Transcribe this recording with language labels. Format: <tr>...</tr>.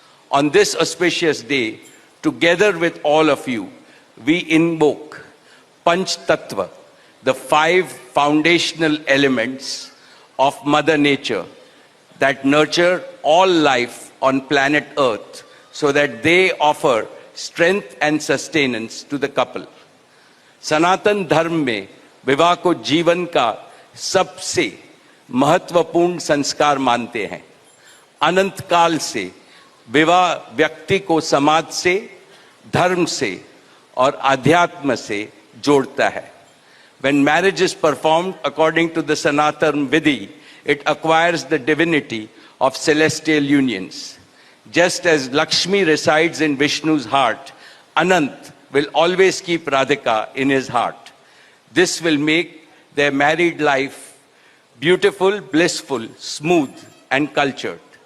<en>On this auspicious day, together with all of you, we invoke Panch Tattva, the 5 foundational elements of Mother Nature that nurture all life on planet Earth so that they offer strength and sustenance to the couple.</en> <hi>सनातन धर्म में विवाह को जीवन का सबसे महत्वपूर्ण संस्कार मानते हैं. अनंत काल से विवाह व्यक्ति को समाज से, धर्म से और अध्यात्म से जोड़ता है.</hi> <en>When marriage is performed according to the Sanatan Vidhi, it acquires the divinity of celestial unions. Just as Lakshmi resides in Vishnu's heart, Anant will always keep Radhika in his heart. This will make their married life beautiful, blissful, smooth, and cultured.</en>